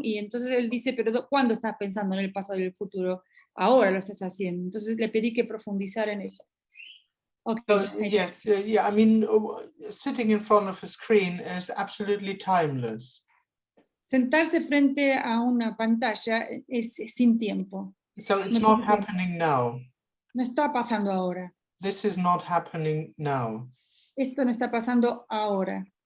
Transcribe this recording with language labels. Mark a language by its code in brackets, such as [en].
[es] Y entonces él dice, pero ¿cuándo estás pensando en el pasado y el futuro? Ahora lo estás haciendo. Entonces le pedí que profundizara en eso. [en] Okay. So, yes, yeah, I mean, sitting in front of a screen is absolutely timeless. [es] Sentarse frente a una pantalla es sin tiempo. [en] So it's [es] No [en] not [es] tiene tiempo. [en] happening now. [es] No está pasando ahora. [en] This is not happening now. [es] Esto no está pasando ahora.